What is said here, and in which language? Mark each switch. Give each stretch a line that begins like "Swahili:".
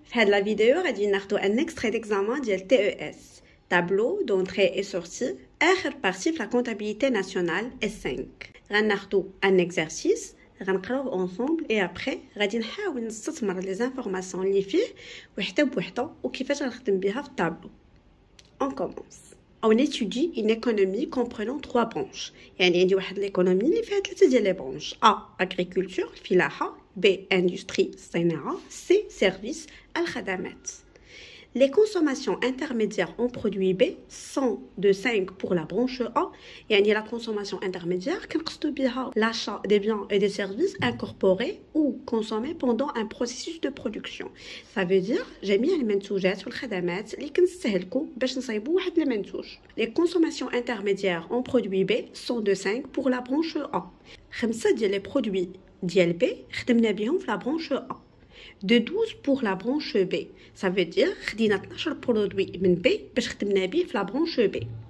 French: Dans la vidéo, on va un extrait d'examen du TES, tableau d'entrée et sortie, dernière partie de la comptabilité nationale S5. On va un exercice, on va le ensemble et après, on va essayer de les informations
Arabic: اللي فيه وحده بوحده وكيفاش غنخدم بها في التابلو.
French: On commence. On étudie une économie comprenant trois branches.
Arabic: يعني عندي واحد l'économie اللي فيها ثلاثه ديال les branches.
French: A agriculture الفلاحه, B industrie الصناعه, C services الخدمات. Les consommations intermédiaires en produits B sont de 5 pour la branche A.
Arabic: يعني
French: la consommation intermédiaire
Arabic: كنقصدو بها
French: l'achat des biens et des services incorporés ou consommés pendant un processus de production. Ça veut dire
Arabic: جميع المنتوجات والخدمات اللي كنستهلكو باش نصايبو واحد المنتوج.
French: Les consommations intermédiaires en produits B sont de 5 pour la branche A.
Arabic: 5 ديال les produits ديال B خدمنا بهم في la branche A.
French: De 12 pour la branche B. Ça veut dire
Arabic: خدينا
French: 12 produits من B
Arabic: باش خدمنا بيه في
French: la branche B.